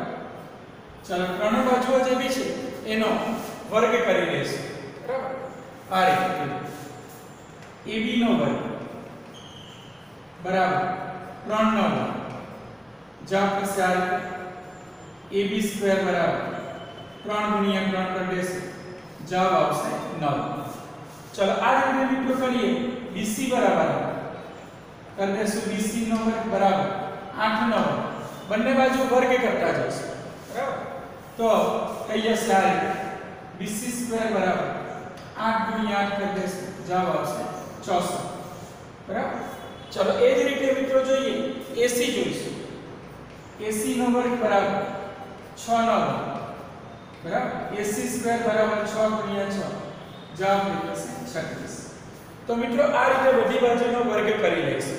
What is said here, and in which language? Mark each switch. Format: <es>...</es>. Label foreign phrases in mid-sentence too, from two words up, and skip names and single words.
<gu>ચાલો ત્રણેય બાજુઓ જે બી છે એનો વર્ગ કરી દઈશું બરાબર। આ રીતે AB નો વર્ગ બરાબર 3 નો વર્ગ, જવાબ થશે આ રીતે AB² બરાબર 3 ગુણ્યા 3 કર દેશો જવાબ આવશે 9। ચાલો આ રીતે મિત્રો કરીએ BC બરાબર કર દેશો BC નો વર્ગ બરાબર 8 નો બંને બાજુ વર્ગ કરતા જશો બરાબર તો થઈ જશે આ BC સ્ક્વેર બરાબર 8 ગુણ્યા 8 કર દેશો જવાબ આવશે 64 બરાબર। चलो એ જ રીતે મિત્રો જોઈએ AC જોઈશું AC નો વર્ગ બરાબર 6 નો બરાબર AC સ્ક્વેર બરાબર 6 ગુણ્યા 6 જવાબ મળશે 36। તો મિત્રો આ રીતે બધી બાજુનો વર્ગ કરી લઈશું।</gu>